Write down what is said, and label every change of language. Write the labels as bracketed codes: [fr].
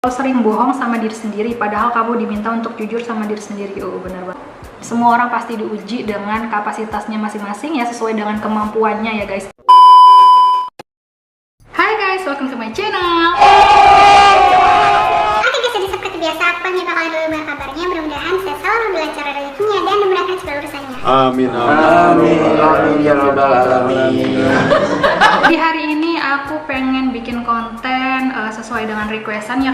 [id] Kalau sering bohong sama diri sendiri, padahal kamu diminta untuk jujur sama diri sendiri. Oh, benar banget. Semua orang pasti diuji dengan kapasitasnya masing-masing ya, sesuai dengan kemampuannya ya guys. [en] Hai guys, welcome to my channel. [id] Oke guys, jadi seperti biasa aku pengen bakalan dulu kabarnya. Mudah-mudahan saya selalu dilancar rezekinya dan dimudahkan segala urusannya. [ar] Amin, Amin ya rabbal alamin. [id] Di hari ini aku pengen bikin konten sesuai dengan requestan ya.